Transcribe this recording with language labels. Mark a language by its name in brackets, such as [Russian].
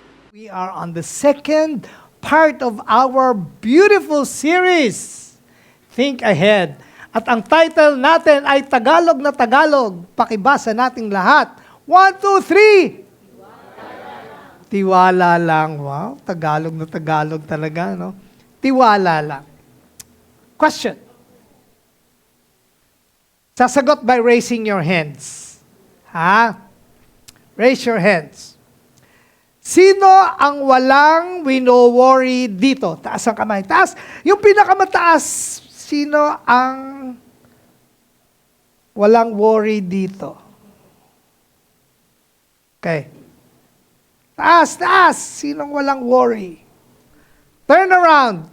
[English] We are on the second part of our beautiful series, Think Ahead. [Filipino] At ang title natin ay Tagalog na Tagalog. Pakibasa nating lahat. 1, 2, 3! Tiwala lang. Wow, Tagalog na Tagalog talaga, no? Tiwala lang. Question. [English] Sasagot by raising your hands. Ha? Raise your hands. [Filipino] Sino ang walang wino-worry dito? Taas ang kamay. Taas. Yung pinakamataas, sino ang walang worry dito? Okay. Taas, taas. Sinong walang worry? Turn around.